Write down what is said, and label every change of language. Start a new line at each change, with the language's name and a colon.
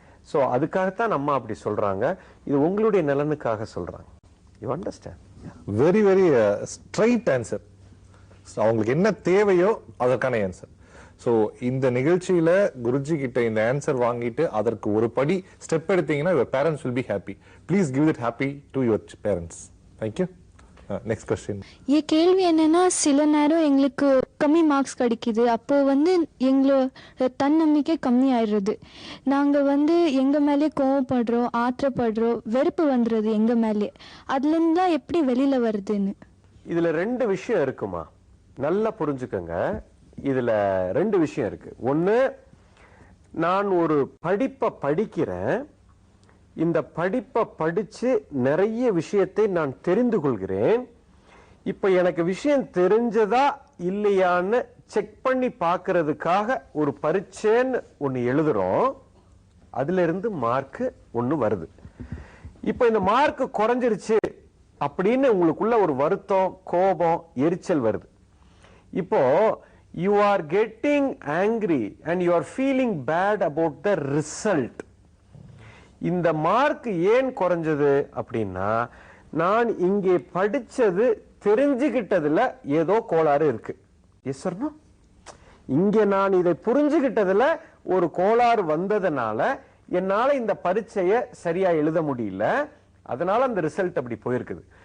Tamil: So அதுக்காகத்தான் நம்ம அப்படி சொல்றாங்க, இது உங்களுடைய நலனுக்காக சொல்றாங்க.
English: You understand? Very very straight answer.
Tamil: அவங்களுக்கு என்ன தேவையோ அதற்கான ஆன்சர். சோ இந்த நிகழ்ச்சியில குருஜி கிட்ட இந்த ஆன்சர் வாங்கிட்டு அதற்கு ஒரு படி ஸ்டெப் எடுத்தீங்கன்னா
English: your parents will be happy. Please give that happy to your parents. Thank you. Next question.
Tamil: என் கேள்வி என்னன்னா, சில நேரம் எங்களுக்கு கம்மி மார்க்ஸ் கிடைக்குது, அப்போ எங்களோட தன்னம்பிக்கை கம்மி ஆயிடுறது, நாங்க எங்க மேலே கோவப்படுறோம், ஆத்திரப்படுறோம், வெறுப்பு வந்துடுறது எங்க மேலே. அதுல இருந்தா எப்படி வெளியில வருதுன்னு? இதுல 2 விஷயம் இருக்குமா, நல்லா புரிஞ்சுக்கங்க. இதுல 2 விஷயம் இருக்கு. ஒண்ணு, நான் ஒரு படிப்பை படிக்கிறேன், இந்த படிப்பை படிச்சு நிறைய விஷயத்தை நான் தெரிந்து கொள்கிறேன். இப்ப எனக்கு விஷயம் தெரிஞ்சதா இல்லையான்னு செக் பண்ணி பார்க்கிறதுக்காக ஒரு பரீட்சைன்னு ஒண்ணு எழுதுறோம், அதுல இருந்து மார்க் ஒண்ணு வருது. இப்ப இந்த மார்க் குறைஞ்சிருச்சு அப்படின்னு உங்களுக்குள்ள ஒரு வருத்தம், கோபம், எரிச்சல் வருது.
English: இப்போ you are getting angry and you are feeling bad about the result.
Tamil: இந்த மார்க் ஏன் குறைஞ்சது அப்படின்னா, நான் இங்கே படிச்சது தெரிஞ்சுக்கிட்டதுல ஏதோ கோளாறு இருக்கு.
English: Yes or no?
Tamil: இங்க நான் இதை புரிஞ்சுக்கிட்டதுல ஒரு கோளாறு வந்ததுனால என்னால இந்த பரீட்சையை சரியா எழுத முடியல, அதனால அந்த ரிசல்ட் அப்படி போயிருக்குது.